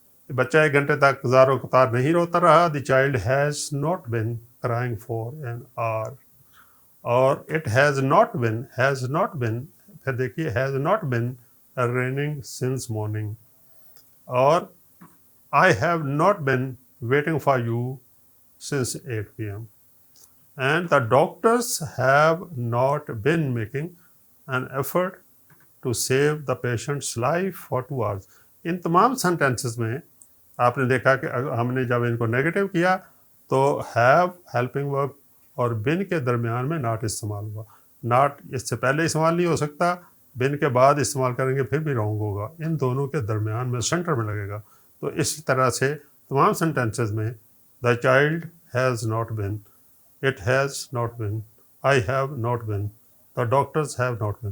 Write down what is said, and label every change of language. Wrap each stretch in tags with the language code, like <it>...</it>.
<ur>بچہ 1 گھنٹے تک زاروں قطار نہیں روتا رہا.</ur> <en>The child has not been crying for an hour. اور it has not been</en> <ur>پھر دیکھیے</ur> <en>Has not been raining since morning. اور I have not been waiting for you since 8 PM. And the doctors have not been making an effort to save the patient's life for 2 hours.</en> <ur>ان تمام sentences میں آپ نے دیکھا کہ ہم نے جب ان کو نیگیٹو کیا تو ہیو، ہیلپنگ ورب اور بن کے درمیان میں ناٹ استعمال ہوا. ناٹ اس سے پہلے استعمال نہیں ہو سکتا، بن کے بعد استعمال کریں گے پھر بھی رانگ ہوگا. ان دونوں کے درمیان میں سینٹر میں لگے گا. تو اس طرح سے تمام سینٹینسز میں</ur> <en>the child has not been,</en> <ur>it has not been, I have not been, the doctors have not been.</ur>